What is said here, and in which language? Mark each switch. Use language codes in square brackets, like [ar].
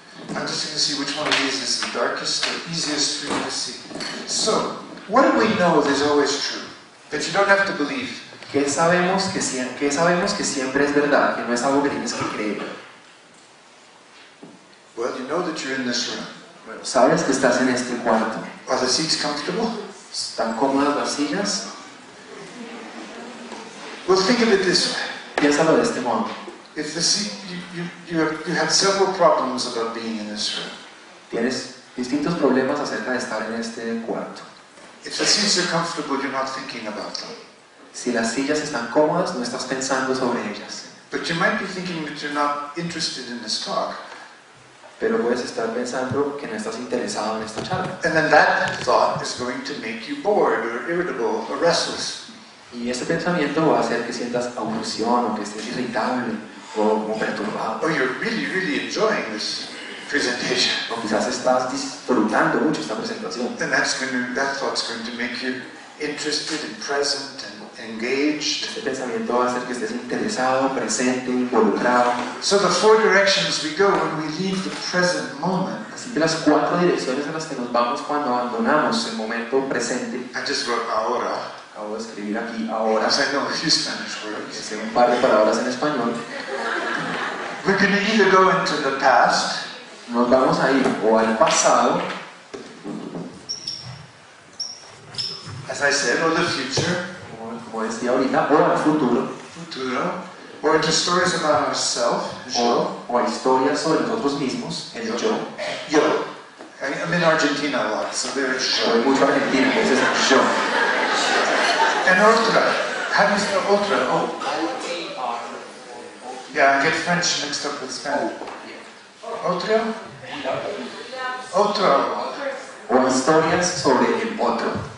[en] I'm just going to see which one of these is the darkest or easiest for you to see. So, what do we know is always true? That you don't have to believe. [es] ¿Qué sabemos que siempre es verdad? Que no es algo que tienes que creer. [en] Well, you know that you're in this room. [es] Bueno, sabes que estás en este cuarto. [en] Are the seats comfortable? [es] ¿Están cómodas las sillas? [en] Well, think of it this way. [es] Piénsalo de este modo. [en] If the seat, you have several problems about being in this room. [es] Tienes distintos problemas acerca de estar en este cuarto. [en] If the seats are comfortable, you're not thinking about them. [es] Si las sillas están cómodas, no estás pensando sobre ellas. [en] But you might be thinking that you're not interested in this talk. [es] Pero puedes estar pensando que no estás interesado en esta charla. [en] And then that thought is going to make you bored or irritable or restless. [es] Y ese pensamiento va a hacer que sientas aburrición o que estés irritable o como perturbado. [en] Or you're really, really enjoying this presentation. [es] O quizás estás disfrutando mucho esta presentación. [en] And that thought's going to make you interested and present and engaged. [es] Este pensamiento va a hacer que estés interesado, presente, involucrado. [en] So the 4 directions we go when we leave the present moment. [es] Así que las 4 direcciones en las que nos vamos cuando abandonamos el momento presente. [en] I just wrote ahora. [es] Acabo de escribir aquí ahora. [en] Because I know a few Spanish words. [es] Sé un par de palabras en español. [en] We're going to either go into the past. [es] Nos vamos a ir o al pasado, [en] As I said, or the future. [es] como decía ahorita, o al futuro. Futuro. [en] Or into stories about ourselves. [es] O a historias sobre nosotros mismos, el yo. Yo. [en] I'm in Argentina a lot, so there's [es] Soy yo. mucho argentino, entonces yo. [en] And otra. How do you spell otra? Oh. Yeah, I get French mixed up with Spanish. [es] Otra? Otro. O historias sobre el otro.